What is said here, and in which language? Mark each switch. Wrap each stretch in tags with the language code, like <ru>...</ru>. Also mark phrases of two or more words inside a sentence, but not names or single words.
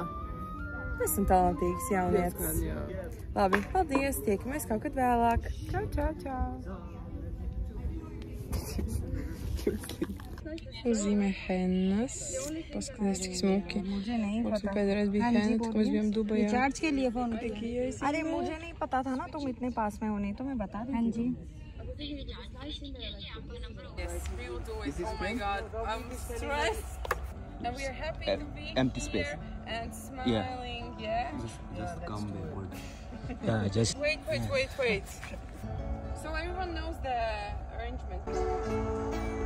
<lv>Esam talantīgas jaunietes. Labi, paldies, tiekamies kaut kad vēlāk. Čau. Uzzīmē hennas. Paskaties, cik smuki. Mums pēdējais bija henna, kad mēs bijām Dubajā.</lv> <hi>रिचार्ज के लिए फोन अरे मुझे नहीं पता था ना तुम इतने पास में होने तो मैं बता दी। हाँ जी</hi> <en>Yes, we will do it. Oh my God, I'm stressed. And we are happy to be empty space. here and smiling, yeah? Just come backward. Wait. So everyone knows the arrangement.</en>